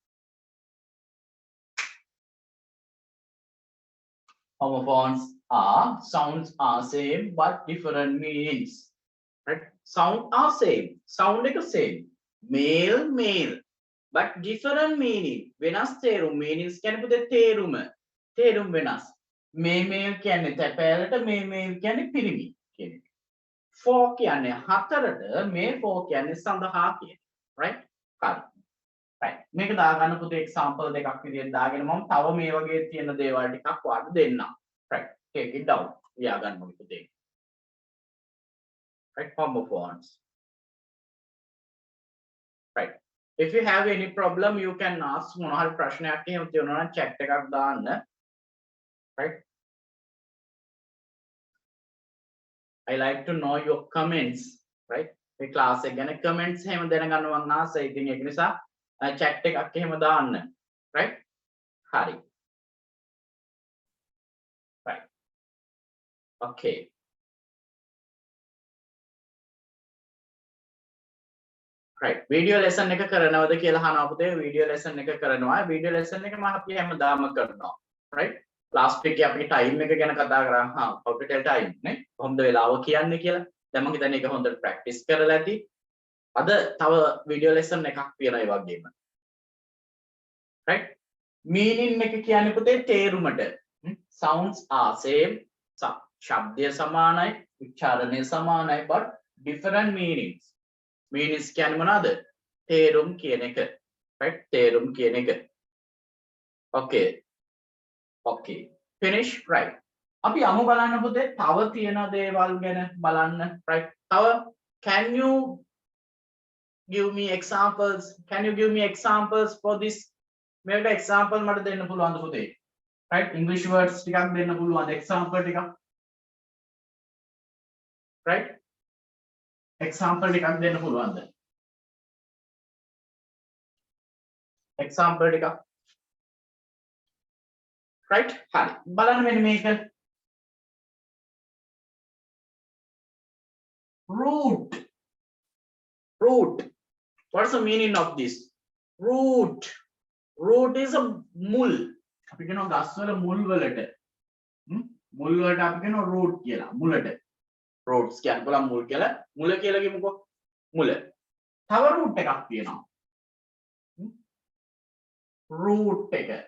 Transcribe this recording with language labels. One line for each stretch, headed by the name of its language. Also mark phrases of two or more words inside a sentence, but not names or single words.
English: Homophones are sounds are same but different meanings. Right? Sound are same. Sound like the same. Male. But different meaning.
Sinhala: වෙනස් තේරුම් meanings කියන්නේ පුතේ තේරුම වෙනස්. male කියන්නේ තැපෑලට male කියන්නේ පිරිමි කියන එක. 4 කියන්නේ 4ට මේ 4 කියන්නේ සඳහා කියන. right? හරි. right. මේක දාගන්න පුතේ example දෙකක් විදිහට දාගෙන මම තව මේ වගේ තියෙන දේවල් ටිකක් ඔයාලට දෙන්නම්.
English: right. take it down.
Sinhala: ලියා ගන්න ඕනේ පුතේ.
English: right. homophones. right. if you have any problem you can ask
Sinhala: මොනවා හරි ප්‍රශ්නයක් එහෙම තියෙනවා නම් chat එකක් දාන්න.
English: right. I like to know your comments, right?
Sinhala: මේ class එක ගැන comments එහෙම දැනගන්න මම ආසයි. ඉතින් ඒක නිසා chat එකක් එහෙම දාන්න. right? හරි. right.
English: okay. right. video lesson
Sinhala: එක කරනවද කියලා අහනවා පුතේ.
English: video lesson
Sinhala: එක කරනවා.
English: video lesson
Sinhala: එක මම අපි හැමදාම කරනවා. right?
English: last week
Sinhala: අපි time එක ගැන කතා කරා.
English: hospital time
Sinhala: නේ. කොහොමද වෙලාව කියන්නේ කියලා. දැන් මම හිතන්නේ ඒක හොඳට practice කරලා ඇති. අද තව
English: video lesson
Sinhala: එකක් තියෙනවා ඒ වගේම. right? meaning එක කියන්නේ පුතේ තේරුමට.
English: sounds are same.
Sinhala: ශබ්දය සමානයි, උච්චාරණය සමානයි
English: but different meanings.
Sinhala: meanings කියන්නේ මොනවාද? තේරුම් කියන එක. right? තේරුම් කියන එක.
English: okay. okay. finish. right.
Sinhala: අපි අමු බලන්න පුතේ තව තියෙන දේවල් ගැන බලන්න.
English: right. තව can you give me examples? Can you give me examples for this?
Sinhala: මේකට example මට දෙන්න පුළුවන්ද පුතේ?
English: right. English words
Sinhala: ටිකක් දෙන්න පුළුවන්ද? example ටිකක්. right. example ටිකක් දෙන්න පුළුවන්ද? example ටිකක්. right. හරි. බලන්න මෙන්න මේක.
English: root. root. What's the meaning of this? root. root is a මුල්.
Sinhala: අපි කියනවා ගස් වල මුල් වලට. මුල් වලට අපි කියනවා root කියලා. මුලට. roots කියන්නේ බලන්න මුල් කියලා. මුල කියලා කියමුකෝ. මුල. තව root එකක් තියෙනවා. root එක.